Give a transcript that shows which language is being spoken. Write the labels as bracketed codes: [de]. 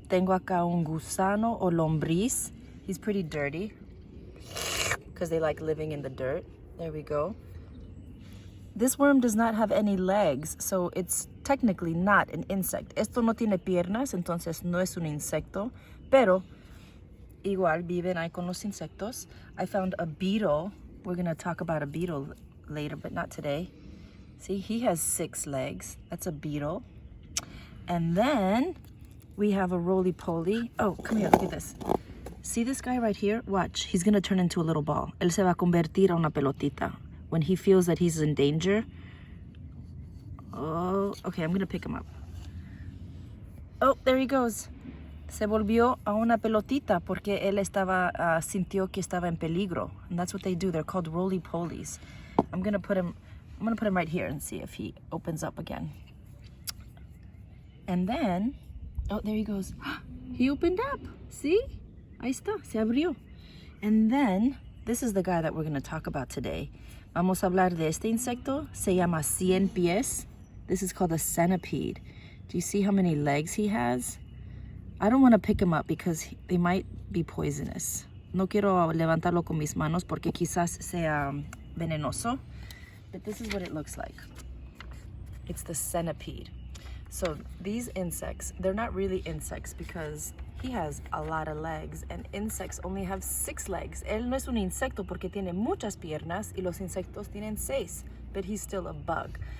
[es] Tengo acá un gusano o lombriz. [en] He's pretty dirty because they like living in the dirt. There we go. This worm does not have any legs, so it's technically not an insect. [es] Esto no tiene piernas, entonces no es un insecto, pero igual viven ahí con los insectos. [en] I found a beetle. We're gonna talk about a beetle later, but not today. See, he has 6 legs. That's a beetle. And then we have a roly-poly. Oh, come here, look at this. See this guy right here? Watch, he's gonna turn into a little ball. [es] Él se va a convertir a una pelotita. [en] When he feels that he's in danger. Oh, okay, I'm gonna pick him up. Oh, there he goes. [es] Se volvió a una pelotita porque él sintió que estaba en peligro. [en] And that's what they do. They're called roly-polies. I'm gonna put him right here and see if he opens up again. And then, oh, there he goes. He opened up. See? [es] Ahí está, se abrió. [en] And then, this is the guy that we're gonna talk about today. [es] Vamos a hablar de este insecto. Se llama 100 pies. [en] This is called a centipede. Do you see how many legs he has? I don't want to pick him up because they might be poisonous. [es] No quiero levantarlo con mis manos porque quizás sea venenoso. [en] But this is what it looks like. It's the centipede. So these insects, they're not really insects because he has a lot of legs, and insects only have 6 legs. [es] Él no es un insecto porque tiene muchas piernas y los insectos tienen 6, [en] but he's still a bug.